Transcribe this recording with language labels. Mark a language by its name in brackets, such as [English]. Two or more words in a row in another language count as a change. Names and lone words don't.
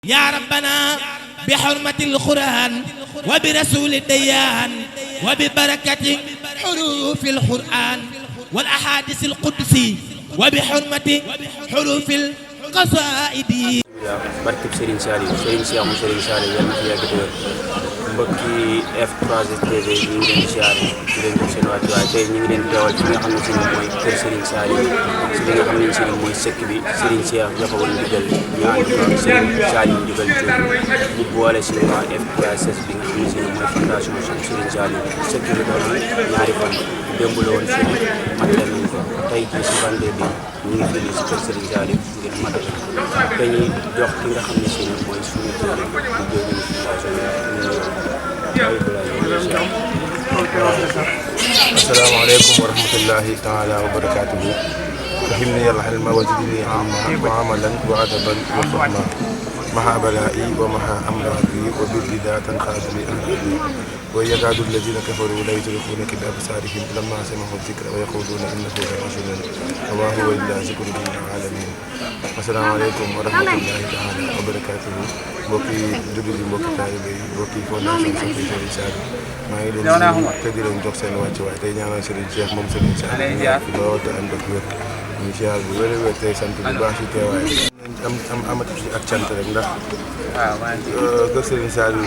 [Arabic] يا ربنا بحرمة القرآن وبرسول الديان وببركة حروف القرآن والأحاديث القدسي وبحرمة حروف القصائد. [Wolof] barkeb Serigne Saliou Serigne Cheikh mu Serigne Saliou yal na fi yàgg te wér mbokki F3STV ñu ngi leen di siyaare di leen jox seen wàccuwaay tey ñu ngi leen teewal ci li nga xam ne si mooy kër Serigne Saliou si li nga xam ne si mooy sëkk bi Serigne Cheikh joxewul ndigal ñu ànd ko Serigne Saliou ndigal ñu boole si waa F3S bi nga xam ne si mooy fondation Serigne Saliou sëkk bi doon ñaari fan démb la woon si matal nañ ko tey jii si bande bi ñu ngi fii si kër Serigne Saliou ngir matal dañuy jox ki nga xam ne si mooy suñu kër di jóge ni fondation [Arabic] السلام عليكم ورحمة الله تعالى وبركاته. فهمني العلم وزدني علما وعملا وأدبا وفهما مع بلائي ومع أمراضي وبالرداء تنقاد لي أمري ويكاد الذين كفروا لا يدركونك بأبصارهم لما سمعوا الذكر ويقولون إنه لرجل وما هو إلا ذكر للعالمين. السلام عليكم ورحمة الله تعالى وبركاته. [Wolof] mbokki jullit yi mbokki taalibe yi mbokki fondation Serigne Saliou maa ngi leen di di leen jox seen wàccuwaay tey ñaanal Serigne Cheikh moom Serigne Saliou ñu fi lool te ànd ak wér ñu siyaar bu wér a wér tey sant bu baax ci teewaay am amati ci ak cant rek ndax kër Serigne Saliou